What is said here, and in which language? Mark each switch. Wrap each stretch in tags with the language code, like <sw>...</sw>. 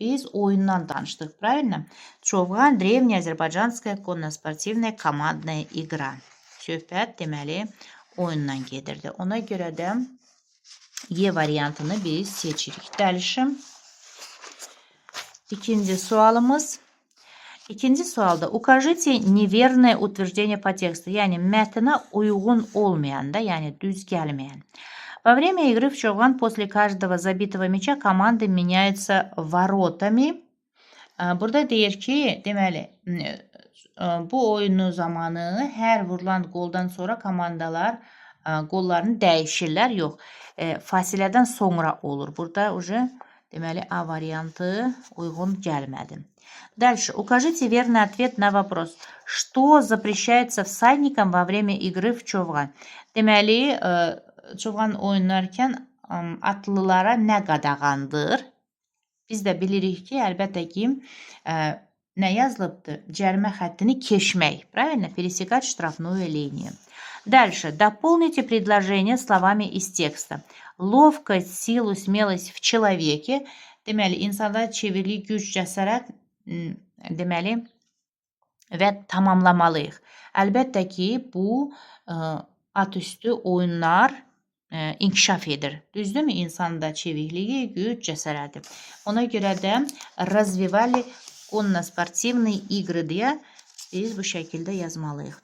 <az>Biz oyundan danışdıq, правильно?</az> <ru>Çovğan древняя азербайджанская конно-спортивная командная игра.</ru> <az>Söhbət deməli oyundan gedirdi. Ona görə də E variantını biz seçirik. Dəlişim. İkinci sualımız. İkinci sualda</az> <ru>укажите неверное утверждение по тексту.</ru> <az>Yəni mətnə uyğun olmayanda, yəni düz gəlməyən.</az> <ru>Во время игры в Човган после каждого забитого мяча команды меняются воротами.</ru> <az>Burada deyir ki, deməli, bu oyunu zamanı hər vurulan qoldan sonra komandalar qollarını dəyişirlər. Yox, fasilədən sonra olur. Burada deməli, A variantı uyğun gəlmədi.</az> <ru>Дальше. Укажите верный ответ на вопрос. Что запрещается всадникам во время игры в Човган?</ru> <az>Deməli, Човган oynarkən atlılara nə qadağandır? Biz də bilirik ki, əlbəttə ki, nə yazılıbdır? Cərimə xəttini keçmək. Правильно?</az> <ru>Пересекать штрафную линию. Дальше. Дополните предложение словами из текста. Lовкость, силу, смелость в человеке.</ru> <az>Deməli, insanda çevirlik, güc, cəsarət deməli və tamamlamalıyıq. Əlbəttə ki, bu atüstü oyunlar inkişaf edir. Düzdürmü? İnsanda çevikliyi, güc, cəsarəti. Ona görə də</az> <ru>развивали конно-спортивные игры</ru> <az>deyə biz bu şəkildə yazmalıyıq.</az>